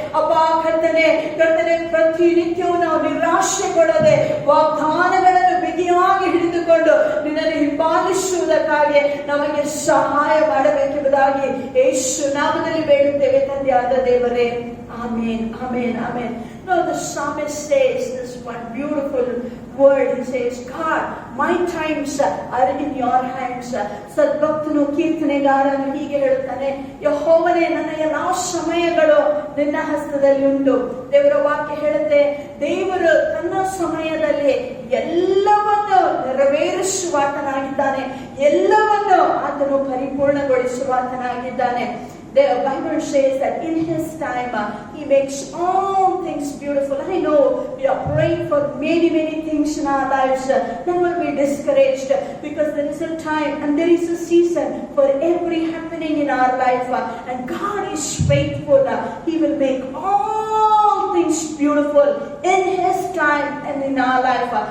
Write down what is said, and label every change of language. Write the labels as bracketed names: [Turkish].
[Kannada] ಅಪ್ಪ ಕರ್ತನೆ, ಪ್ರತಿನಿತ್ಯವೂ ನಾವು ನಿರಾಶೆಗೊಳ್ಳದೆ ವಾಗ್ದಾನಗಳನ್ನು ಬಿಗಿಯಾಗಿ ಹಿಡಿದುಕೊಂಡು ನಿನ್ನನ್ನು ಹಿಂಬಾಲಿಸುವುದಕ್ಕಾಗಿ ನಮಗೆ ಸಹಾಯ ಮಾಡಬೇಕೆಂಬುದಾಗಿ ಯೇಸು ನಾಮದಲ್ಲಿ ಬೇಡುತ್ತೇವೆ ತಂದೆಯಾದ ದೇವರೇ. ಆಮೇನ್, ಆಮೇನ್, ಆಮೇನ್. [English] No, the psalmist says this one beautiful word. He says, God, my times are in your hands. ಸದ್ಭಕ್ತನು ಕೀರ್ತನೆಗಾರನು ಹೀಗೆ ಹೇಳುತ್ತಾನೆ, ಯೆಹೋವನೇ, ನನ್ನ ಎಲ್ಲಾ ಸಮಯಗಳು ನಿನ್ನ ಹಸ್ತದಲ್ಲಿ ಉಂಟು. ದೇವರ ವಾಕ್ಯ ಹೇಳುತ್ತೆ, ದೇವರು ತನ್ನ ಸಮಯದಲ್ಲಿ ಎಲ್ಲವನ್ನು ನೆರವೇರಿಸುವಾತನಾಗಿದ್ದಾನೆ, ಎಲ್ಲವನ್ನು ಆತನು ಪರಿಪೂರ್ಣಗೊಳಿಸುವಾತನಾಗಿದ್ದಾನೆ. The Bible says that in His time He makes all things beautiful. I know we are praying for many things in our lives. Never be discouraged, because there is a time and there is a season for every happening in our life. And God is faithful. He will make all things beautiful in His time and in our life.